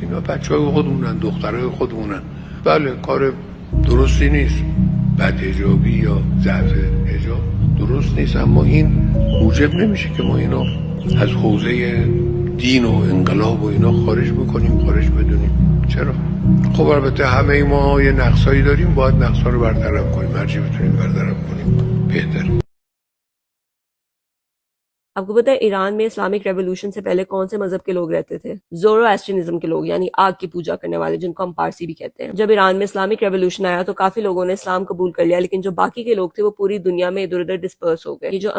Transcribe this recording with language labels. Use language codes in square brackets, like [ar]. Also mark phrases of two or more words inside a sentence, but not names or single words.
[fa] اینا بچهای خودمونن، دخترای خودمونن. بله، کار درستی نیست، بد حجابی یا ضعف حجاب درست نیست، اما این موجب نمیشه که ما اینا از حوزه دین و انقلاب و اینا خارج بکنیم، خارج بدونیم. چرا؟ خب البته همه ما یه نقصایی داریم، باید نقصا رو برطرف کنیم، هرچی بتونیم برطرف کنیم بهتره. [hi] आपको पता है ईरान में [en] Islamic revolution [hi] से पहले कौन से मजहब के लोग रहते थे? ज़ोरोएस्ट्रियनिज्म के लोग, यानी आग की पूजा करने वाले, जिनको हम पारसी भी कहते हैं। जब ईरान में [en] Islamic revolution [hi] आया तो काफी लोगों ने इस्लाम कबूल कर लिया, लेकिन जो बाकी के लोग थे वो पूरी दुनिया में इधर उधर डिस्पर्स हो गए।